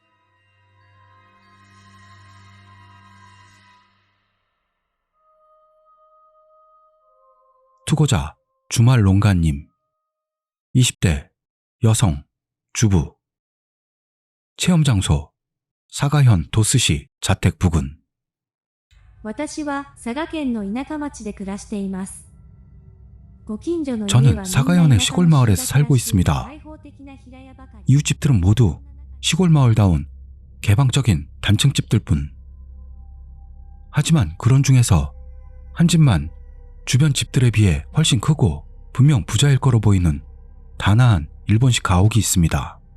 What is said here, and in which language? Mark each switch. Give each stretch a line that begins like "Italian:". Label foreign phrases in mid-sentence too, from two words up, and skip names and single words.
Korean: 투고자 주말롱가님 20대 여성 주부 체험 장소 사가현 도스시 자택 부근
Japanese: 私は佐賀県の田舎町で暮らしています。ご近所の家
Korean: 저는
Japanese: は
Korean: 사가현의 시골 마을에서 살고 있습니다. 이웃집들은 모두 시골 마을다운 개방적인 단층집들 뿐. 하지만 그런 중에서 한 집만 주변 집들에 비해 훨씬 크고 분명 부자일 거로 보이는 단아한 일본식 가옥이 있습니다.